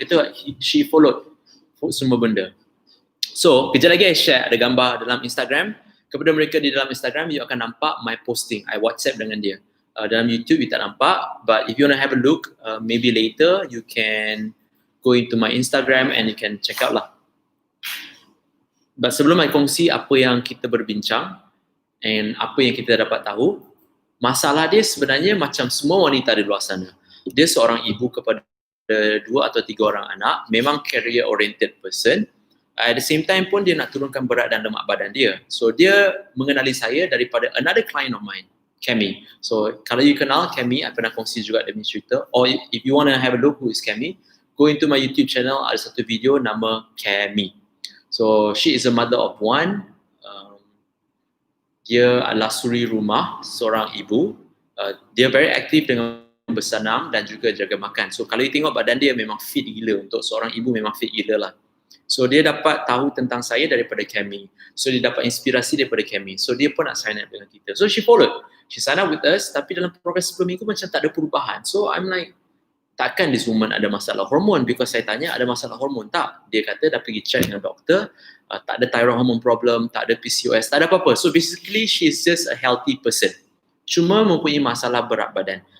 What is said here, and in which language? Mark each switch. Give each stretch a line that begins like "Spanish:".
Malay: Dia kata
English: she followed
Malay: semua benda. So kejap lagi I share ada gambar dalam Instagram. Kepada mereka di dalam Instagram, you akan nampak
English: my posting.
Malay: I WhatsApp dengan dia. Dalam YouTube, you tak nampak.
English: But if you want to have a look, maybe later, you can go into my Instagram and you can check out lah.
Malay: But sebelum I kongsi apa yang kita berbincang and apa yang kita dapat tahu, masalah dia sebenarnya macam semua wanita di luar sana. Dia seorang ibu kepada 2 atau 3 orang anak, memang
English: career oriented person. At the same time
Malay: pun dia nak turunkan berat dan lemak badan dia. So dia mengenali saya daripada
English: another client of mine,
Malay: Cami. So kalau you kenal Cami, I pernah kongsi juga demi cerita.
English: Or if you want to have a look who is Cami, go into my YouTube channel,
Malay: ada satu video nama
English: Cami. So she is a mother of one.
Malay: Dia adalah suri rumah, seorang ibu. Dia very aktif dengan bersenam dan juga jaga makan. So kalau you tengok badan dia memang fit gila. Untuk seorang ibu memang fit gila lah. So dia dapat tahu tentang saya daripada Cami. So dia dapat inspirasi daripada Cami. So dia pun nak sign up dengan kita.
English: So she followed. She sign up with us
Malay: tapi dalam progress 10 minggu macam tak ada perubahan.
English: So I'm like,
Malay: takkan
English: this woman
Malay: ada masalah hormon? Because saya tanya ada masalah hormon tak? Dia kata dah pergi check dengan doktor, tak ada thyroid hormone problem, tak ada PCOS, tak ada apa-apa.
English: So basically she is just a healthy person.
Malay: Cuma mempunyai masalah berat badan.